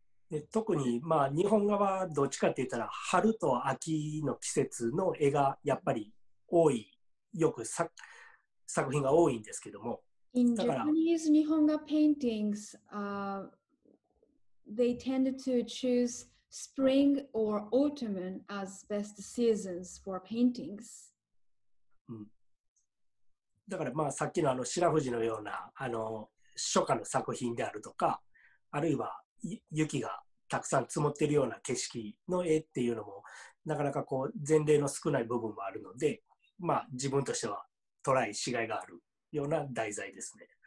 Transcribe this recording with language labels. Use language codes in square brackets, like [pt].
[ja] で特に日本側はどっちかって言ったら春と秋の季節の絵がやっぱり多い。よく作品が多いんですけども。 [en] In Japanese Nihonga paintings, they tend to choose spring or autumn as best seasons for paintings. [ja] だからさっきの白藤のような初夏の作品であるとか、あるいは雪がたくさん積もっているような景色の絵っていうのもなかなか前例の少ない部分もあるので。自分としてはトライしがいがあるような題材ですね。